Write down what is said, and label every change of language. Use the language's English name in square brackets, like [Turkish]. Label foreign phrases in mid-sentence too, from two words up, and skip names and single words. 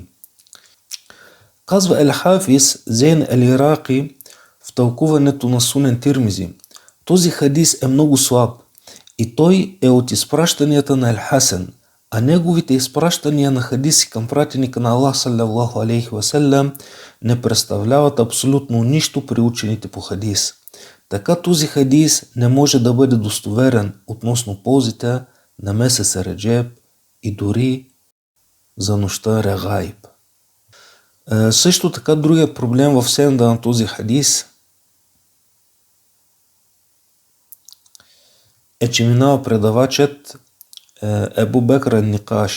[Bulgarian] Казва Ел-Хафиз Зейн Ел-Ираки в тълкуването на Сунен Тирмизи: този хадис е много слаб и той е от изпращанията на Ел-Хасен, а неговите изпращания на хадиси към пратеника на Аллах [Arabic] صلى الله عليه وسلم [Bulgarian] не представляват абсолютно нищо при учените по хадис. Така този хадис не може да бъде достоверен относно ползите на месец Реджеб и дори за нощта Регаиб. Също така другия проблем в сенда на този хадис е, че минава предавачът Ебу Бекр ен-Никаш.